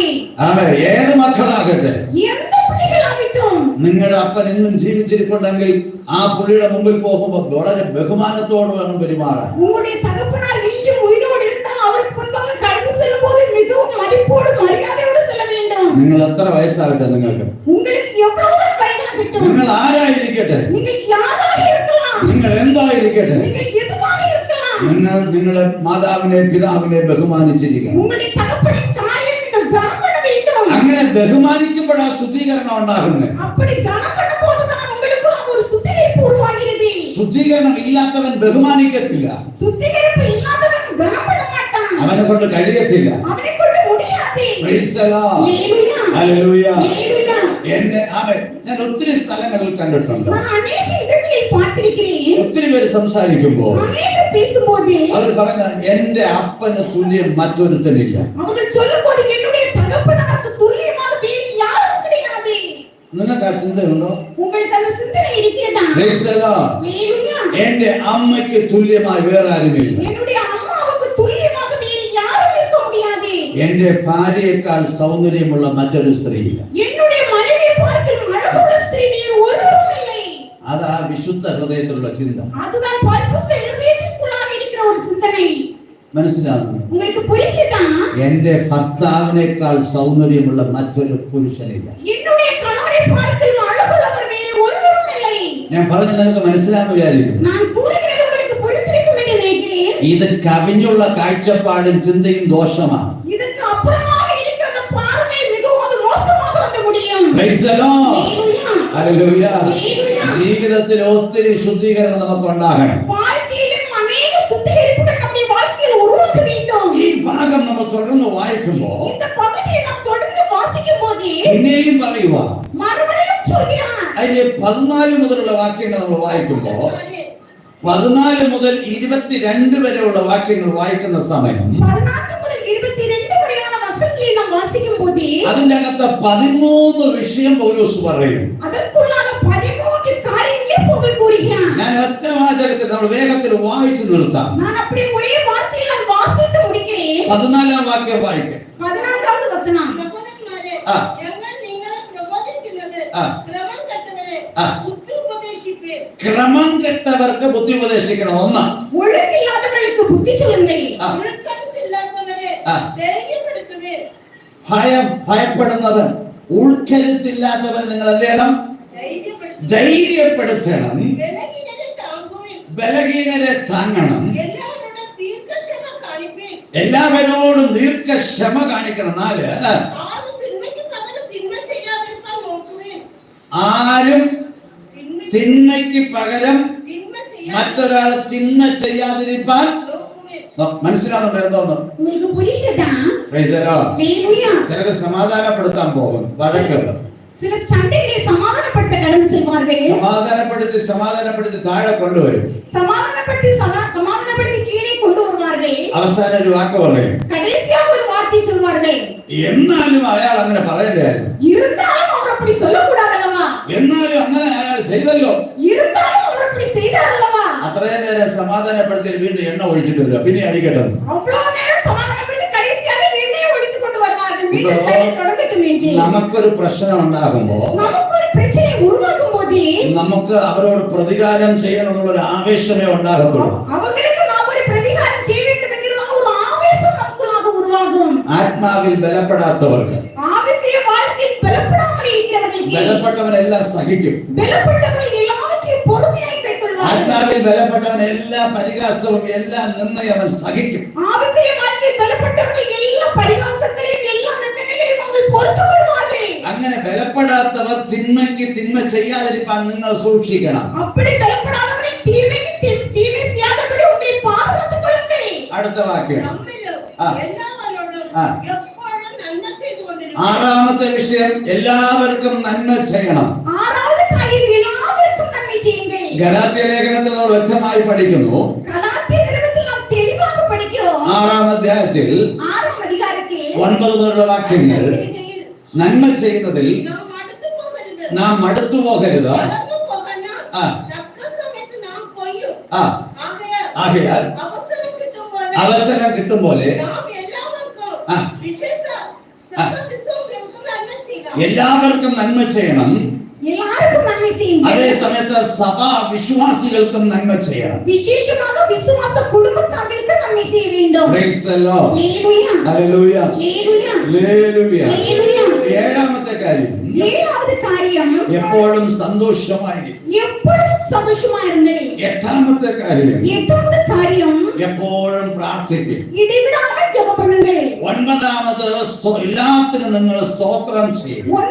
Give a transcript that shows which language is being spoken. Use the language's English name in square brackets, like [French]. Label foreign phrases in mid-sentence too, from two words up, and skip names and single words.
[Malayalam] ആമേൻ. ഏത് മക്കളാകട്ടെ, [Tamil] எந்த பிள்ளைகளாகட்டும், [Malayalam] നിങ്ങളുടെ അപ്പൻ ഇന്നും ജീവിച്ചിരിപ്പുണ്ടെങ്കിൽ ആ പുള്ളിയുടെ മുമ്പിൽ പോകുമ്പോൾ വളരെ ബഹുമാനത്തോടെ വേണം പെരുമാറാൻ. [Tamil] உங்களுடைய தகப்பனார் இன்றும் உயிரோடு இருந்தால் அவருக்கு முன்பாக கடந்து செல்லும்போது மிகவும் மதிப்போடு மரியாதையோடு செல்ல வேண்டும். [Malayalam] നിങ്ങൾ എത്ര വയസ്സാകട്ടെ, നിങ്ങൾക്ക് [Tamil] உங்களுக்கு எவ்வளவுதான் வயதாகட்டும், [Malayalam] നിങ്ങൾ ആരായിരിക്കട്ടെ, [Tamil] நீங்கள் யாராக இருக்கலாம், [Malayalam] നിങ്ങൾ എന്തായിരിക്കട്ടെ, [Tamil] நீங்கள் எதுவாக இருக்கலாம், [Malayalam] നിങ്ങൾ നിങ്ങളുടെ മാതാവിനെ പിതാവിനെ ബഹുമാനിച്ചിരിക്കണം. [Tamil] உங்களுடைய தகப்பனை தாயை நீங்கள் கனம் பண்ண வேண்டும். [Malayalam] അങ്ങനെ ബഹുമാനിക്കുമ്പോഴാ ശുദ്ധീകരണം ഉണ്ടാകുന്നത്. [Tamil] அப்படி கனம் பண்ணும்போதுதான் உங்களுக்கு ஒரு சுத்திகரிப்பு உருவாகிறது. [Malayalam] ശുദ്ധീകരണം ഇല്ലാത്തവൻ ബഹുമാനിക്കത്തില്ല, [Tamil] சுத்திகரிப்பு இல்லாதவன் கனம் பண்ண மாட்டான், [Malayalam] അവനെ കൊണ്ട് കഴിയത്തില്ല. [Tamil] அவனை கொண்டு முடியாது. [English] Praise the Lord. [Tamil] ஹalleluya, [English] Hallelujah. [Tamil] ஹalleluya. [Malayalam] എന്നെ ആമേൻ. ഞാൻ ഒത്തിരി സ്ഥലങ്ങളിൽ കണ്ടിട്ടുണ്ട്. [Tamil] நான் अनेक இடங்களில் பார்த்திருக்கிறேன். [Malayalam] ഒത്തിരി പേര് സംസാരിക്കുമ്പോൾ [Tamil] அநேகர் பேசும்போது [Malayalam] അവർ പറയുന്ന എന്റെ അപ്പന് തുല്യം മറ്റൊരുത്തനില്ല. [Tamil] அவர்கள் சொல்லும்போது என்னுடைய தகப்பனாருக்கு துல்லியமாக வேறு யாரும் கிடையாது. [Malayalam] നിങ്ങൾക്ക് ആ ചിന്തയുണ്ടോ? [Tamil] உங்களுக்கு அந்த சிந்தனை இருக்கிறதா? [English] Praise the Lord. [Tamil] ஹalleluya. [Malayalam] എന്റെ അമ്മയ്ക്ക് തുല്യമായി വേറെ ആരുമില്ല. [Tamil] என்னுடைய அம்மாவுக்கு துல்லியமாக வேறு யாரும் இருக்க முடியாது. [Malayalam] എന്റെ ഭാര്യയേക്കാൾ സൗന്ദര്യമുള്ള മറ്റൊരു സ്ത്രീയില്ല. [Tamil] என்னுடைய மனைவியை பார்க்கிலும் அழகுள்ள ஸ்திரீ வேறு ஒருவரும் இல்லை. [Malayalam] അതാ വിശുദ്ധ ഹൃദയത്തിലുള്ള ചിന്ത. [Tamil] அதுதான் பரிசுத்த இருதயத்திற்குள்ளாக இருக்கிற ஒரு சிந்தனை. [Malayalam] മനസ്സിലാകുന്നു? [Tamil] உங்களுக்கு புரியுதா? [Malayalam] എന്റെ ഭർത്താവിനേക്കാൾ സൗന്ദര്യമുള്ള മറ്റൊരു പുരുഷനില്ല. [Tamil] என்னுடைய கணவரை பார்க்கிலும் அழகுள்ளவர் வேறு ஒருவரும் இல்லை. [Malayalam] ഞാൻ പറഞ്ഞ നിനക്ക് മനസ്സിലാന്ന് വിചാരിക്കും. [Tamil] நான் கூறுகிறது உங்களுக்கு புரிந்திருக்கும் என்று நினைக்கிறேன். [Malayalam] ഇത് കവിഞ്ഞുള്ള കാഴ്ചപ്പാടും ചിന്തയും ദോഷമാണ്. [Tamil] இதுக்கு அப்புறமாக இருக்கிற பார்வை மிகவும் அது மோசமாக வந்து முடியும். [English] Praise the Lord. [Tamil] ஹalleluya. [English] Hallelujah. Hallelujah. [Malayalam] ജീവിതത്തിൽ ഒത്തിരി ശുദ്ധീകരണം നമുക്ക് ഉണ്ടാകണം. [Tamil] வாழ்க்கையிலும் அநேக சுத்திகரிப்புகள் நம்முடைய வாழ்க்கையில் உருவாக வேண்டும். [Malayalam] ഈ ഭാഗം നമ്മൾ തുടർന്ന് വായിക്കുമ്പോൾ [Tamil] இந்த பகுதியை நாம் தொடர்ந்து வாசிக்கும் போது [Malayalam] പിന്നെയും പറയുക, [Tamil] மறுபடியும் சொல்கிறார். [Malayalam] അതിന്റെ 14 മുതലുള്ള വാക്യങ്ങൾ നമ്മൾ വായിക്കുമ്പോൾ 14 മുതൽ 22 വരെയുള്ള വാക്യങ്ങൾ വായിക്കുന്ന സമയം 14 മുതൽ 22 വരെയുള്ള [Tamil] வசனங்களை நாம் வாசிக்கும் போது [Malayalam] അതിന്റെ അകത്ത് 13 വിഷയം പൗലോസ് പറയും. [Tamil] அதற்குள்ளாக 13 காரியங்களை பவுல் கூறுகிறார். [Malayalam] ഞാൻ ഒറ്റ വാചകത്തിൽ നമ്മൾ വേഗത്തിൽ വായിച്ചു നിർത്താം. [Tamil] நான் அப்படியே ஒரே வார்த்தையில் நான் வாசித்து முடிக்கிறேன். [Malayalam] 14 വാക്യം വായിക്കാം. [Tamil] 14வது வசனம். [Malayalam] സഹോദരന്മാരെ, ആ. ഞങ്ങൾ നിങ്ങളെ പ്രബോധിക്കുന്നത് ആ. ക്രമം കെട്ടവരെ ആ. ബുദ്ധി ഉപദേശിപ്പീൻ. ക്രമം കെട്ടവർക്ക് ബുദ്ധി ഉപദേശിക്കണം. ഒന്ന്, [Tamil] ஒழுங்கில்லாதவர்களுக்கு புத்தி சொல்லுங்கள். [Malayalam] ആ. ഉൾക്കരുത്തില്ലാത്തവരെ ആ. ധൈര്യപ്പെടുത്തുവീൻ. ഭയപ്പെടുന്നവൻ, ഉൾക്കരുത്തില്ലാത്തവൻ നിങ്ങൾ എന്ത് ചെയ്യണം? ധൈര്യപ്പെടുത്തുവീൻ. ധൈര്യപ്പെടുത്തണം. ബലഹീനരെ താങ്ങുവീൻ. ബലഹീനരെ താങ്ങണം. എല്ലാവരോടും ദീർഘക്ഷമ കാണിപ്പീൻ. എല്ലാവരോടും ദീർഘക്ഷമ കാണിക്കണം. 4, ആരും തിന്മയ്ക്ക് പകരം തിന്മ ചെയ്യാതിരിക്കാൻ നോക്കുവീൻ. ആരും തിന്മയ്ക്ക് പകരം തിന്മ ചെയ്യാൻ മറ്റൊരാൾ തിന്മ ചെയ്യാതിരിക്കാൻ നോക്കുവീൻ. മനസ്സിലാകുന്നുണ്ട് എന്തോന്ന്? [Tamil] உங்களுக்கு புரிகிறதா? [English] Praise the Lord. [Tamil] ஹalleluya. [Malayalam] ചിലർക്ക് സമാധാനപ്പെടുത്താൻ പോകും, വഴക്കുണ്ട്. [Tamil] சிலர் சண்டைகளை சமாதானப்படுத்த கடந்து செல்வார்கள். [Malayalam] സമാധാനപ്പെടുത്തി താഴെ കൊണ്ടുവരും. [Tamil] சமாதானப்படுத்தி கீழே கொண்டு வருவார்கள். [Malayalam] അവസാനം ഒരു വാക്ക് പറയും. [Tamil] கடைசியாக ஒரு வார்த்தை சொல்வார்கள். [Malayalam] എന്നാലും അയാൾ അങ്ങനെ പറയണ്ടായിരുന്നു. [Tamil] இருந்தாலும் அவர் அப்படி சொல்லக்கூடாது அல்லவா? [Malayalam] എന്നാലും അങ്ങനെ അയാൾ ചെയ്തല്ലോ. [Tamil] இருந்தாலும் அவர் அப்படி செய்தார் அல்லவா? [Malayalam] അത്രയും നേരം സമാധാനപ്പെടുത്തി വീണ്ടും എണ്ണ ഒഴിച്ചിട്ട് വരിക, പിന്നെ അടിക്കട്ടത്. [Tamil] அவ்வளவு நேரம் சமாதானப்படுத்தி கடைசியாக எண்ணெயை ஒழித்துக் கொண்டு வருவார்கள். மீண்டும் சண்டை தொடங்கட்டும் என்று. [Malayalam] നമുക്കൊരു പ്രശ്നം ഉണ്ടാകുമ്പോ, [Tamil] நமக்கு ஒரு பிரச்சனை உருவாகும் போது [Malayalam] നമുക്ക് അവരോട് പ്രതികാരം ചെയ്യണമെന്നുള്ള ഒരു ആവേശമേ ഉണ്ടാകത്തുള്ളൂ. [Tamil] அவர்களுக்கு நாம் ஒரு பிரதிகாரம் செய்ய வேண்டும் என்கிற ஒரு ஆவேசம் நமக்குள்ளாக உருவாகும். [Malayalam] ആത്മാവിൽ ബലപ്പെടാത്തവർക്ക്, [Tamil] ஆவிக்குரிய வாழ்க்கையில் பலப்படாமல் இருக்கிறவர்களுக்கு [Malayalam] ബലപ്പെട്ടവനെല്ലാം സഹിക്കും. [Tamil] பலப்பட்டவர்கள் எல்லாவற்றையும் பொறுமையாய் கைக்கொள்வார்கள். [Malayalam] ആത്മാവിൽ ബലപ്പെട്ടവൻ എല്ലാ പരിഹാസവും എല്ലാ നിന്ദയും അവൻ സഹിക്കും. [Tamil] ஆவிக்குரிய வாழ்க்கையில் பலப்பட்டவர்கள் எல்லா பரிகாசங்களையும் எல்லா நிந்தனைகளையும் அவர்கள் பொறுத்துக் கொள்வார்கள். [Malayalam] അങ്ങനെ ബലപ്പെടാത്തവർ തിന്മയ്ക്ക് തിന്മ ചെയ്യാതിരിക്കാൻ നിങ്ങൾ സൂക്ഷിക്കണം. [Tamil] அப்படி பலப்படாதவர்கள் தீமைக்கு தீமை செய்யாதபடி உங்களை பாதுகாத்துக் கொள்ளுங்கள். [Malayalam] അടുത്ത വാക്യം. തമ്മിലും ആ. എല്ലാവരോടും ആ. എപ്പോഴും നന്മ ചെയ്തുകൊണ്ടിരിക്കും. ആറാമത്തെ വിഷയം, എല്ലാവർക്കും നന്മ ചെയ്യണം. [Tamil] ஆறாவது காரியம் எல்லாവർക്കും நன்மை செய்யுங்கள். [Malayalam] ഗലാത്യ ലേഖനത്തിൽ നമ്മൾ വ്യക്തമായി പഠിക്കുന്നു. [Tamil] கலாத்திய நிருபத்தில் நாம் தெளிவாக படிக்கிறோம். [Malayalam] 6-ാം അധ്യായത്തിൽ [Tamil] 6ஆம் அதிகாரத்தில் [Malayalam] 9 മുതലുള്ള വാക്യങ്ങൾ, ചെയ്യുകയിൽ നന്മ ചെയ്യുന്നതിൽ നാം മടുത്തു പോകരുത്. നാം മടുത്തു പോകരുത്. വളർന്നു പോകാഞ്ഞാൽ ആ. തക്ക ആകയാൽ അവസരം കിട്ടും പോലെ എല്ലാവർക്കും നന്മ ചെയ്യണം. അതേ സമയത്ത് സഭാ വിശ്വാസികൾക്കും നന്മ ചെയ്യണം. വിശേഷமாக വിശ്വാസ കുടുംബത്താർക്ക് നന്മ ചെയ്യ வேண்டும். [English] Praise the Lord. Hallelujah. Hallelujah. [Malayalam] ഏഴാമത്തെ കാര്യം, എപ്പോഴും സന്തോഷമായിരിക്കും. എട്ടാമത്തെ കാര്യം, എപ്പോഴും പ്രാർത്ഥിക്കും. ഒൻപതാമത് എല്ലാത്തിനും നിങ്ങൾ സ്തോത്രം ചെയ്യും.